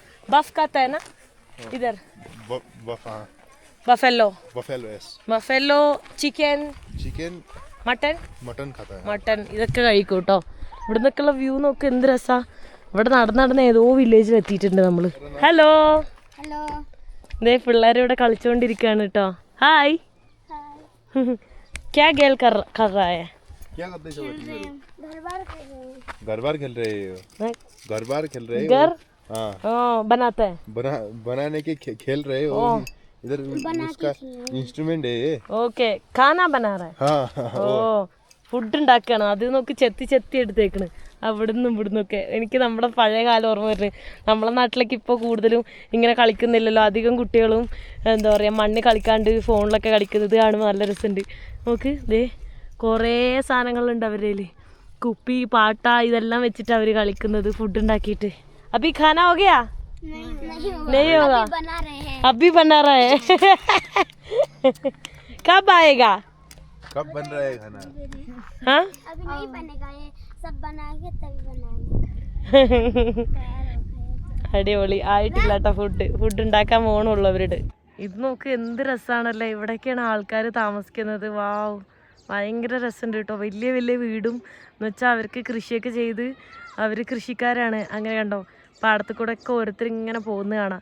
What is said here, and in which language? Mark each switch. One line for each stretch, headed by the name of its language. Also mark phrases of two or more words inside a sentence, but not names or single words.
Malayalam: ബഫ്
Hindi: खाते ना इधर
Malayalam: ബഫല്ലോ ബഫല്ലോ ചിക്കൻ മട്ടൻ ഇതൊക്കെ കഴിക്കും കേട്ടോ. ഇവിടെ നിന്നൊക്കെയുള്ള വ്യൂ നോക്ക് എന്ത് രസാ. ഇവിടെ നടന്ന് ഏതോ വില്ലേജിൽ എത്തിയിട്ടുണ്ട് നമ്മള്. ഹലോ ദേ പിള്ളേർ ഇവിടെ കളിച്ചോണ്ടിരിക്കാണ് കേട്ടോ.
Hindi: ഹായ് क्या गेल कर रहा है? क्या करते हो? घर बार खेल रहे हो? घर हाँ बनाते हैं बनाने के खेल रहे हो. इधर उसका इंस्ट्रूमेंट है ये. ओके खाना बना रहा है. हाँ
Malayalam: ഓ ഫുഡ് ഉണ്ടാക്കുകയാണ്. അത് നോക്കി ചെത്തി എടുത്തേക്കണ് അവിടുന്ന് ഇവിടുന്നൊക്കെ. എനിക്ക് നമ്മുടെ പഴയ കാലം ഓർമ്മ വരുന്നത്. നമ്മളെ നാട്ടിലേക്ക് ഇപ്പോൾ കൂടുതലും ഇങ്ങനെ കളിക്കുന്നില്ലല്ലോ. അധികം കുട്ടികളും എന്താ പറയുക മണ്ണിൽ കളിക്കാണ്ട് ഫോണിലൊക്കെ കളിക്കുന്നത് കാണുമ്പോൾ നല്ല രസമുണ്ട്. നോക്ക് ദേ കുറേ സാധനങ്ങളുണ്ട് അവരുടെ കയ്യിൽ. കുപ്പി പാട്ട ഇതെല്ലാം വെച്ചിട്ട് അവർ കളിക്കുന്നത് ഫുഡ് ഉണ്ടാക്കിയിട്ട്.
Hindi: अभी खाना हो गया? नहीं होगा अभी बना रहा है. कब आएगा? कब बन रहा है खाना? हाँ अभी नहीं बनेगा, ये सब बनाएंगे तभी बनाएंगे.
Malayalam: അടിപൊളി ആയിട്ടില്ല കേട്ടോ. ഫുഡ് ഉണ്ടാക്കാൻ പോകണുള്ളവരുടെ. ഇത് നോക്ക് എന്ത് രസമാണല്ലേ. ഇവിടെയൊക്കെയാണ് ആൾക്കാർ താമസിക്കുന്നത്. വാവ് ഭയങ്കര രസമുണ്ട് കേട്ടോ. വലിയ വലിയ വീടും എന്ന് വെച്ചാൽ അവർക്ക് കൃഷിയൊക്കെ ചെയ്ത് അവർ കൃഷിക്കാരാണ്. അങ്ങനെ കണ്ടോ പാടത്തു കൂടെ ഒക്കെ ഓരോരുത്തർ ഇങ്ങനെ പോകുന്ന കാണാം.